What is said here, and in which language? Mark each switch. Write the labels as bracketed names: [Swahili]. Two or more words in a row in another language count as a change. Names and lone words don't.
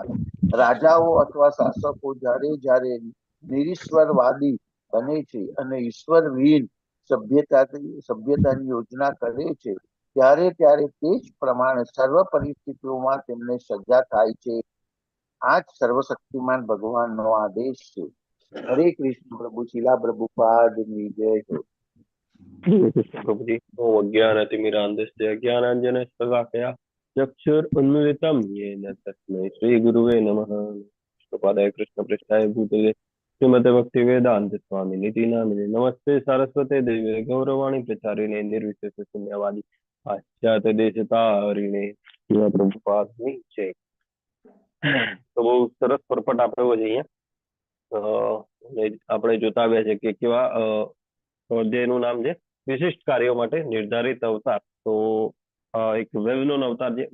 [Gujarati] રાજાઓ અથવા શાસકો જ્યારે જ્યારે નિરીશ્વરવાદી બને છે અને ઈશ્વરવિહીન સભ્યતાની યોજના કરે છે ત્યારે ત્યારે તે જ પ્રમાણે સર્વ પરિસ્થિતિઓમાં તેમને સજા થાય છે. આ જ સર્વશક્તિમાન ભગવાનનો આદેશ છે. હરે કૃષ્ણ પ્રભુ શિલા પ્રભુપાદની જય હો. [Sanskrit] કૃષ્ણ પ્રભુજી. ઓમ અજ્ઞાનતિમિરાન્ધસ્ય જ્ઞાનાંજનશલાકયા ચક્ષુરુન્મિલિतं येन तस्मै श्री गुरुवे नमः. कृष्णपादाय कृष्णप्रेष्ठाय भूतले श्रीमते भक्तिवेदांत स्वामी निति नामिने नमस्ते सारस्वते देवे गौरवाणी प्रचारिणे निर्विशेष शून्यवादी पाश्चात्य देशतारिणे [Gujarati] શિલા પ્રભુપાદની જય. તો બહુ સરસ પરપટ આપ્યો છે અહીંયા. આપણે જોતા આવ્યા છે કે કેવા અધ્યાયનું નામ છે વિશિષ્ટ કાર્યો માટે નિર્ધારિત અવતાર. તો એક વેલનોન અવતાર છે.